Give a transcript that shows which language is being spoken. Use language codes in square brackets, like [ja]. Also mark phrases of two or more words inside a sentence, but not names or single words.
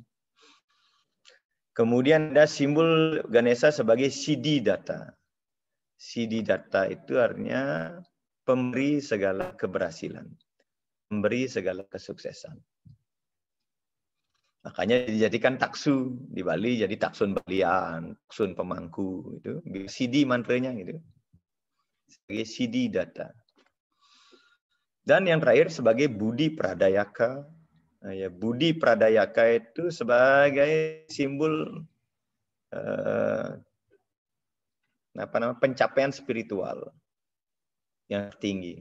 [id] Kemudian ada simbol Ganesha sebagai Siddhidata. Siddhidata itu artinya pemberi segala keberhasilan, memberi segala kesuksesan. Makanya dijadikan taksu di Bali, jadi taksun balian, taksun pemangku itu, Siddhi mantranya gitu. Sebagai Siddhidata. Dan yang terakhir sebagai Budi Pradayaka. Ya, Budi Pradayaka itu sebagai simbol pencapaian spiritual yang tinggi.